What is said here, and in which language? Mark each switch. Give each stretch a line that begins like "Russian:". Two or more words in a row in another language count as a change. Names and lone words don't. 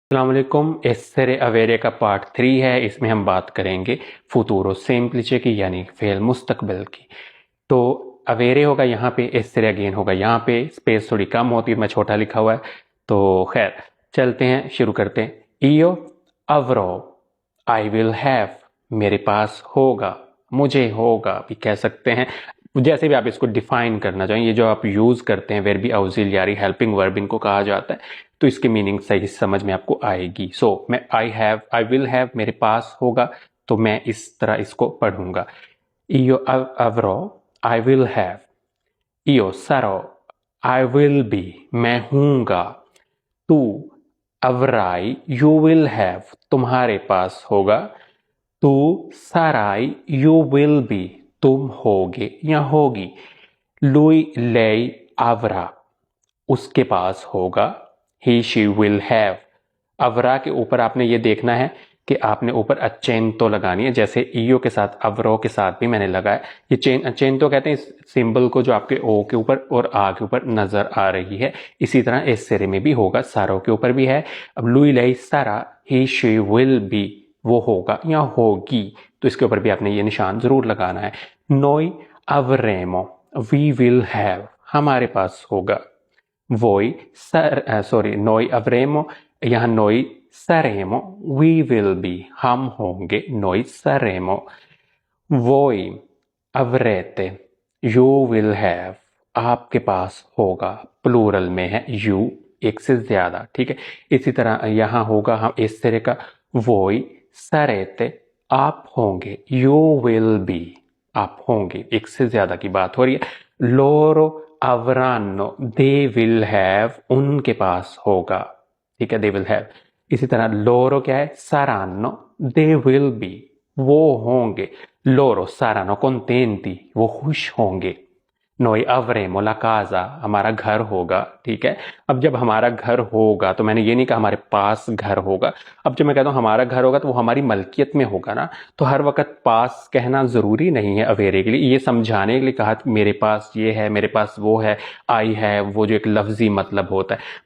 Arabic: السلام علیکم.
Italian: essere avere
Urdu: کا پارٹ 3 ہے۔ اس میں ہم بات کریں گے
Italian: futuro semplice
Urdu: کی، یعنی فعل مستقبل کی. تو اویرے ہوگا یہاں پے، essere اگین ہوگا یہاں پے. اسپیس تھوڑی کم ہوتی ہے، میں چھوٹا لکھا ہوا ہے۔ تو خیر چلتے ہیں، شروع کرتے ہیں.
Italian: io avrò,
English: I will have,
Urdu: میرے پاس ہوگا، مجھے ہوگا بھی کہہ سکتے ہیں. جیسے بھی آپ اس کو ڈیفائن کرنا چاہیں، یہ جو آپ یوز کرتے ہیں
Italian: verbi ausiliari
English: helping verb
Urdu: ان کو کہا جاتا ہے، تو اس کی میننگ صحیح سمجھ میں آپ کو آئے گی. میں
English: I have, I will have,
Urdu: میرے پاس ہوگا، تو میں اس طرح اس کو پڑھوں گا.
Italian: io avrò,
English: I will have.
Italian: io sarò,
English: I will be,
Urdu: میں ہوں گا.
Italian: tu avrai,
English: you will have,
Urdu: تمہارے پاس ہوگا.
Italian: tu sarai,
English: you will be,
Urdu: تم ہوگے یا ہوگی.
Italian: lui lei avrà,
Urdu: اس کے پاس ہوگا.
English: He she will have.
Urdu: اَورا کے اوپر آپ نے یہ دیکھنا ہے کہ آپ نے اوپر اچینتو لگانی ہے، جیسے ایو کے ساتھ اَورو کے ساتھ بھی میں نے لگایا. یہ اچینتو کہتے ہیں اس سمبل کو جو آپ کے او کے اوپر اور آ کے اوپر نظر آ رہی ہے. اسی طرح ایسیرے میں بھی ہوگا، سارو کے اوپر بھی ہے۔ اب
Italian: lui lei sarà,
English: he she will be,
Urdu: وہ ہوگا یا ہوگی، تو اس کے اوپر بھی آپ نے یہ نشان ضرور لگانا ہے.
Italian: noi avremo,
English: we will have,
Urdu: ہمارے پاس ہوگا.
Italian: noi avremo, यहाँ noi saremo,
English: we will be,
Urdu: ہم ہوں گے,
Italian: noi saremo। voi avrete,
English: you will have,
Urdu: آپ کے پاس ہوگا، پلورل میں ہے you، ایک سے زیادہ، ٹھیک ہے. اسی طرح یہاں ہوگا ہم اس طرح کا,
Italian: voi sarete,
Urdu: آپ ہوں گے,
English: you will be,
Urdu: آپ ہوں گے، ایک سے زیادہ کی بات ہو رہی ہے.
Italian: loro avranno,
English: they will have,
Urdu: ان کے پاس ہوگا، ٹھیک ہے,
English: they will have।
Urdu: اسی طرح loro کیا ہے,
Italian: saranno,
English: they will be,
Urdu: وہ ہوں گے.
Italian: loro saranno contenti,
Urdu: وہ خوش ہوں گے.
Italian: noi avremo la casa,
Urdu: ہمارا گھر ہوگا، ٹھیک ہے. اب جب ہمارا گھر ہوگا، تو میں نے یہ نہیں کہا ہمارے پاس گھر ہوگا. اب جب میں کہتا ہوں ہمارا گھر ہوگا، تو وہ ہماری ملکیت میں ہوگا نا، تو ہر وقت پاس کہنا ضروری نہیں ہے اویرے کے لیے. یہ سمجھانے کے لیے کہا میرے پاس یہ ہے، میرے پاس وہ ہے، آئی ہے، وہ جو ایک لفظی مطلب ہوتا ہے.